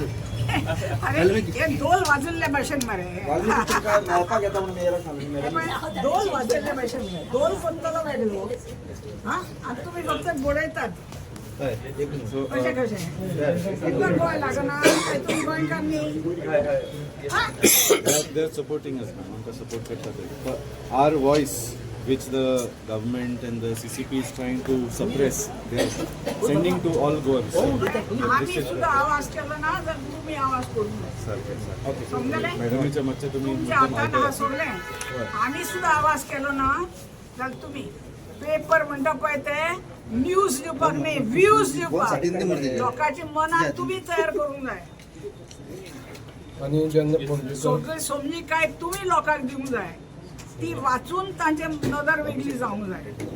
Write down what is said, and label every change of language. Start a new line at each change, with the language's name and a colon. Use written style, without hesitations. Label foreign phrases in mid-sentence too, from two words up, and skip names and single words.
Konkani: अरे हे ढोल वाजवल्ले भाशेन मरे मेळपाक येता म्हणून मेयराक सांगलें हे पळय, ढोल वाजवल्ले भाशेन मरे ढोल कोणतलो वेगळो हा आणि तुम्ही फक्त बोडयतात कशें कशें तुमकां गोंय लागना काय तुम्ही गोंयकार न्ही हा?
English: They're supporting us, ma'am.
Hindi: उनका support करता है.
English: But our voice, which the government and the CCP is trying to suppress, they're sending to all Goans.
Marathi: आम्ही सुद्धा आवाज केला ना तर तुम्ही आवाज करू नये समजले मॅडमच्या मागच्या तुम्ही
Konkani: तुमच्या हातान हा सोडले आम्ही सुद्धा आवाज केलो ना जाल्यार तुम्ही पेपर म्हणटा पळय ते न्यूज दिवपाक न्ही व्ह्यूज दिवपाक लोकांची मनां तुम्ही तयार करूंक जाय आनी जेन्ना पणजेकार सगळी समजी काय तुम्ही लोकांक दिवंक जाय ती वाचून तांचे नदर वेगळी जावंक जाय